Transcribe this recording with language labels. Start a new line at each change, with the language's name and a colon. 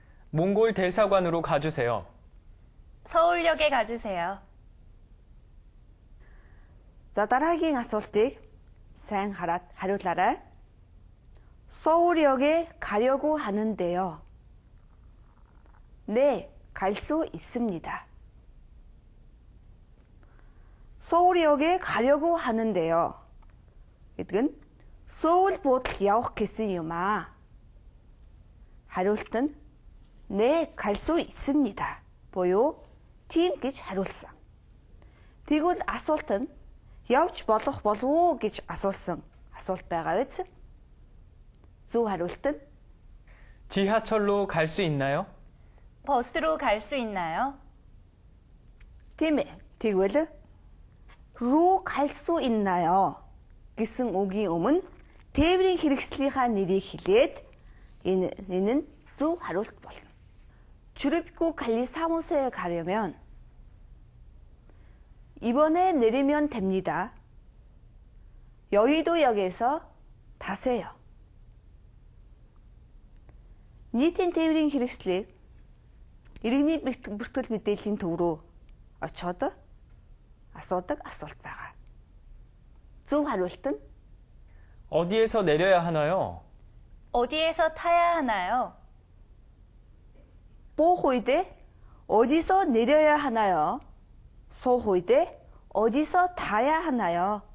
Korean: 몽골 대사관으로 가주세요. 서울역에 가주세요.
Mongolian: За, дараагийн асуултыг сайн хараад хариулаарай.
Korean: 서울역에 가려고 하는데요. 네, 갈 수 있습니다. 서울역에 가려고 하는데요.
Mongolian: гэдэг нь Сөүл буудлыг явах гэсэн юм аа. хариулт нь
Korean: 네, 갈 수 있습니다.
Mongolian: буюу тийм гэж хариулсан. Тэгвэл асуулт нь явж болох болов уу гэж асуусан асуулт байгаа биз? зөв хариулт нь
Korean: 지하철로 갈 수 있나요? 버스로 갈 수 있나요?
Mongolian: тийм ээ. Тэгвэл руу
Korean: 갈 수 있나요
Mongolian: гэсэн үгийн өмнө тээврийн хэрэгслийнхаа нэрийг хэлээд энэ нь зөв хариулт болно.
Korean: 출입국 관리 사무소에 가려면 이번에 내리면 됩니다. 여의도역에서 타세요.
Mongolian: нийтийн тээврийн хэрэгслийг иргэний бүртгэл мэдээллийн төв рүү очоод асуудаг асуулт байгаа. зөв хариулт нь
Korean: 어디에서 내려야 하나요? 어디에서 타야 하나요?
Mongolian: буух үедээ
Korean: 어디서 내려야 하나요?
Mongolian: суух үедээ
Korean: 어디서 타야 하나요?